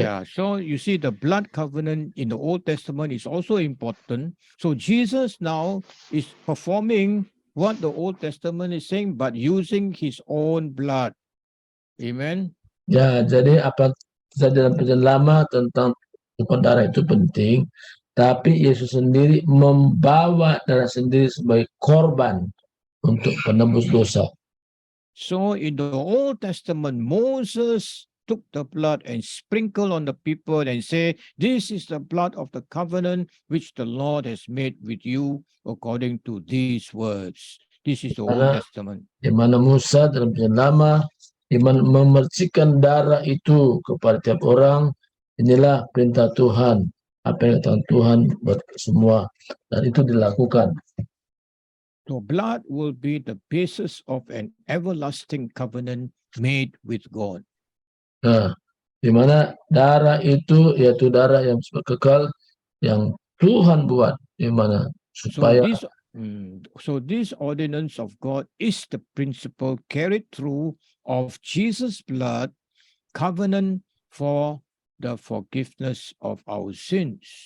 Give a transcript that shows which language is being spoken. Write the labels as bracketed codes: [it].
[en] Yeah, so you see the blood covenant in the Old Testament is also important. So Jesus now is performing what the Old Testament is saying, but using his own blood. Amen. [id] Ya, jadi apa saja dalam perjanjian lama tentang tumpah darah itu penting, tapi Yesus sendiri membawa darah sendiri sebagai korban untuk penebus dosa. [en] So in the Old Testament, Moses took the blood and sprinkled on the people and say, "This is the blood of the covenant which the Lord has made with you according to these words." This is the Old [id] Karena [en] Testament. [id] di mana Musa dalam perjanjian lama memercikan darah itu kepada tiap orang, inilah perintah Tuhan, apa yang katakan Tuhan buat semua, dan itu dilakukan. [en] So blood will be the basis of an everlasting covenant made with God. [id] Nah, di mana darah itu yaitu darah yang kekal yang Tuhan buat, di mana supaya [en] So this ordinance of God is the principle carried through of Jesus' blood covenant for the forgiveness of our sins.